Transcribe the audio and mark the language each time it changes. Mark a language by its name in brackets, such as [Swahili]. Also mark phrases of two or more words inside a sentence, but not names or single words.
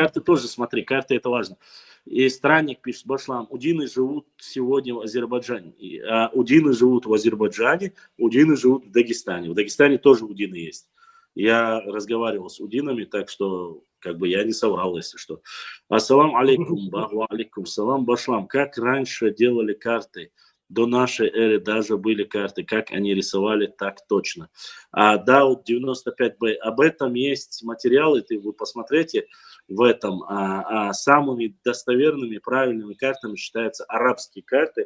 [Russian] карты тоже смотри, карты это важно. И странник пишет, Башлам, удины живут сегодня в Азербайджане. Удины живут в Азербайджане, удины живут в Дагестане. В Дагестане тоже удины есть. Я разговаривал с удинами, так что как бы я не соврал, если что. [Arabic] السلام عليكم، وعليكم السلام, Башлам. [Russian] Как раньше делали карты? До нашей эры даже были карты, как они рисовали, так точно. Да, вот 95Б, об этом есть материалы, вы посмотрите в этом. Самыми достоверными, правильными картами считаются арабские карты.